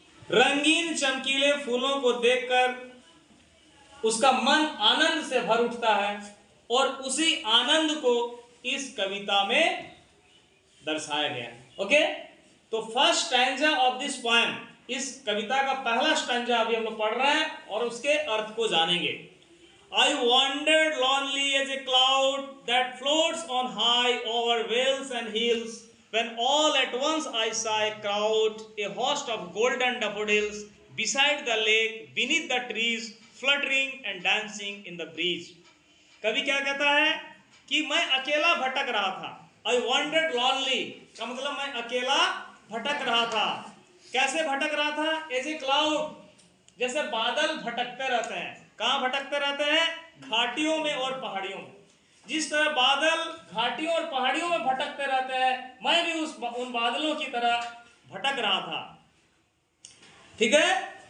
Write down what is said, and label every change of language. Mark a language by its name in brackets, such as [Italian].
[Hindi] रंगीन चमकीले फूलों को देखकर उसका मन आनंद से भर उठता है और उसी आनंद को इस कविता में दर्शाया गया है। ओके, तो [English] first stanza of this poem, [Hindi] इस कविता का पहला स्टैंजा अभी हम लोग पढ़ रहे हैं और उसके अर्थ को जानेंगे। [English] I wandered lonely as a cloud that floats on high over vales and hills, when all at once I saw a crowd, a host of golden daffodils, beside the lake, beneath the trees, fluttering and dancing in the breeze. [Hindi] कवि क्या कहता है कि मैं अकेला भटक रहा था। [English] I wandered lonely [Hindi] का मतलब मैं अकेला भटक रहा था। कैसे भटक रहा था? [English] As a cloud, [Hindi] जैसे बादल भटकते रहते हैं। कहाँ भटकते रहते हैं? घाटियों में और पहाड़ियों में। जिस तरह बादल घाटियों और पहाड़ियों में भटकते रहते हैं, मैं भी उन बादलों की तरह भटक रहा था। ठीक है।